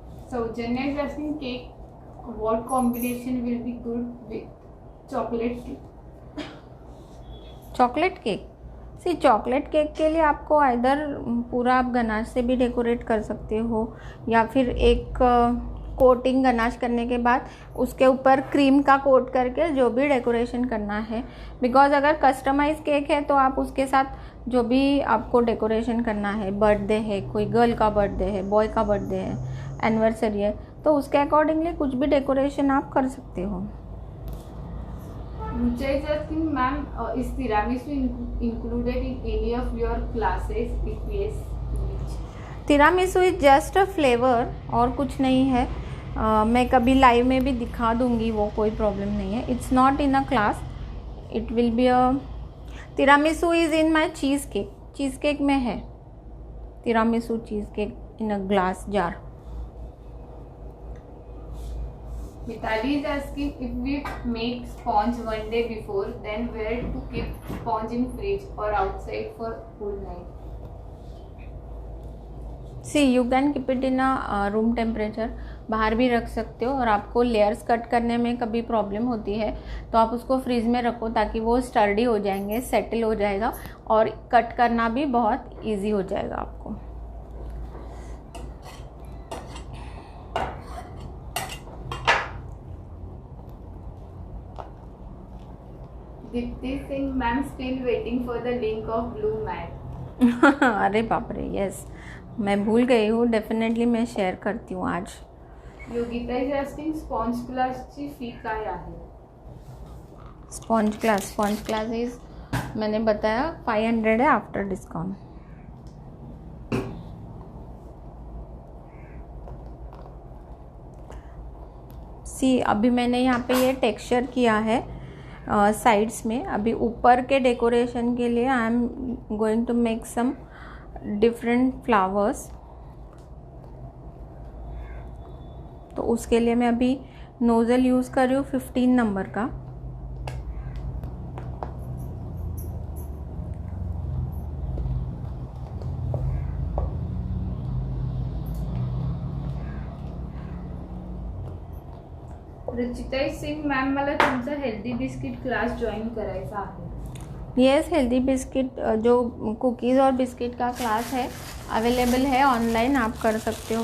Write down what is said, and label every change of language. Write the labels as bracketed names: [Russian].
[English] Saujanya Jasmine, cake what combination will be good with chocolate cake? Chocolate cake. [Hindi] C, chocolate cake के लिए आपको either पूरा आप ganache से भी डेकोरेट कर सकते हो, या फिर एक कोटिंग गनाश करने के बाद उसके ऊपर क्रीम का कोट करके जो भी डेकोरेशन करना है। बिकॉज अगर कस्टमाइज केक है तो आप उसके साथ जो भी आपको डेकोरेशन करना है, बर्थडे है, कोई गर्ल का बर्थडे है, बॉय का बर्थडे है, एनिवर्सरी है, तो उसके अकॉर्डिंगली कुछ भी डेकोरेशन आप कर सकते हो। [English] मुझे Justin ma'am, is tiramisu included in any of your classes? If yes, tiramisu is just a flavour [Hindi] और कुछ नहीं है। मैं कभी लाइव में भी दिखा दूंगी, वो कोई प्रॉब्लम नहीं है। [English] It's not in a class, it will be a tiramisu is in my cheese cake. Cheese cake में है tiramisu cheese cake in a glass jar. Mitali is asking, if we make sponge one day before, then where to keep sponge in fridge or outside for whole night? See, you can keep it in a room temperature, [Hindi] बाहर भी रख सकते हो। और आपको layers cut करने में कभी प्रॉब्लम होती है तो आप उसको फ्रीज में रखो, ताकि वो स्टर्डी हो जाएंगे, सेटल हो जाएगा और कट करना भी बहुत इजी हो जाएगा आपको। [English] Dipti Singh, ma'am, still waiting for the link of blue mat. [Hindi] अरे बाप रे, यस, मैं भूल गई हूँ। डेफिनेटली मैं शेअर करती हूँ आज। [Marathi] योगिता [English] is asking, [Marathi] स्पॉन्ज क्लासची फी काय आहे? [Hindi] स्पॉन्ज क्लास इज, मैंने बताया 500 है [English] After discount. [Hindi] सी, अभी मैंने यहाँ पे ये टेक्सचर किया है साइड्स में। अभी ऊपर के डेकोरेशन के लिए [English] I am going to make some different flowers. [Hindi] तो उसके लिए मैं अभी नोज़ल यूज़ कर रही हूँ 15 नंबर का। [Marathi] रचिता सिंग, मॅम, मला तुमचा हेल्दी बिस्किट क्लास जॉईन करायचा आहे। [Hindi] येस, हेल्दी बिस्किट जो कुकीज़ और बिस्किट का क्लास है अवेलेबल है ऑनलाइन, आप कर सकते हो।